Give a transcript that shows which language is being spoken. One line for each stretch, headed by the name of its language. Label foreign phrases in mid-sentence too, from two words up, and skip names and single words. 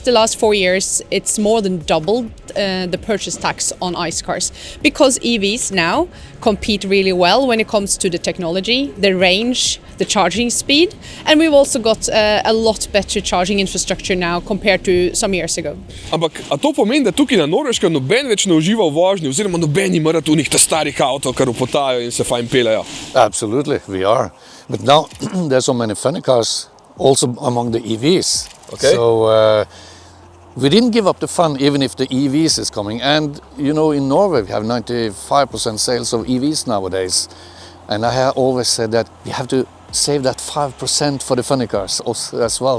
English: The last 4 years, it's more than doubled the purchase tax on ICE cars, because EVs now compete really well when it comes to the technology, the range, the charging speed, and we've also got a lot better charging infrastructure now compared to some years ago.
Slovenian: Ampak, a to pomeni, da tukaj na Norveškem noben več ne uživa v vožnji, oziroma noben ima rad unih ta starih avtov, kar upotajo in se fajn peljajo?
English: Absolutely, we are. But now there's so many funny cars also among the EVs. Okay. So we didn't give up the fun even if the EVs is coming. And you know, in Norway we have 95% sales of EVs nowadays. And I have always said that you have to save that 5% for the funny cars as well.